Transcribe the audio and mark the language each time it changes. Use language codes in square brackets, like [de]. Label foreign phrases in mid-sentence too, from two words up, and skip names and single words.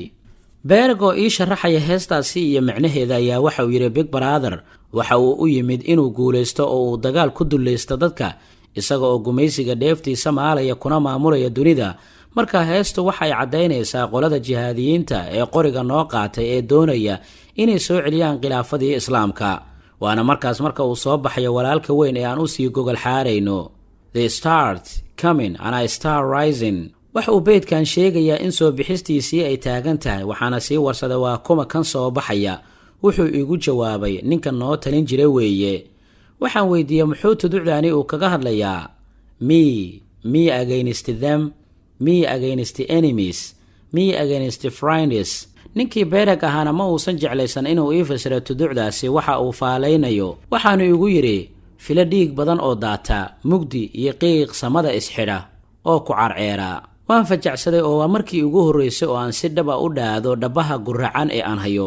[so] Berg oo ii sharaxaya heestaasi iyo macnaheeda ayaa waxa uu yiri Big Brother waxa uu u yimid inuu guuleysto oo uu dagaal ku dulleysto dadka isaga oo gumaysiga dheeftiisa maalaya kuna maamulaya dunida. marka heestu waxay cadeynaysaa qolada jihaadiyiinta ee qoriga noo qaatay ee doonaya inay soo celiyaan khilaafadii islaamka. waana markaas marka uu soo baxayo walaalka weyn ee aan u sii gogol xaarayno. [en] The start coming and I start rising. [so] waxa uu beedkan sheegayaa in soo bixistiisii ay taagan tahay, waxaana sii warsada waa kuma kan soo baxaya. wuxuu igu jawaabay ninka noo talin jiray weeye. waxaan weydiiyay muxuu tuducdaani uu kaga hadlayaa. [en] me against them, me against the enemies, me against the friends. [so] ninkii Berg ahaana ma uusan jeclaysan inuu ii fasiro tuducdaasi waxa uu faalaynayo. waxaanu igu yiri fila dhiig badan oo daata, mugdi iyo qiiq samada isxidha oo ku carceera. waan fajacsaday oo waa markii ugu horeysay oo aan si dhab ah u dhaado dhabaha guracan ee aan hayo.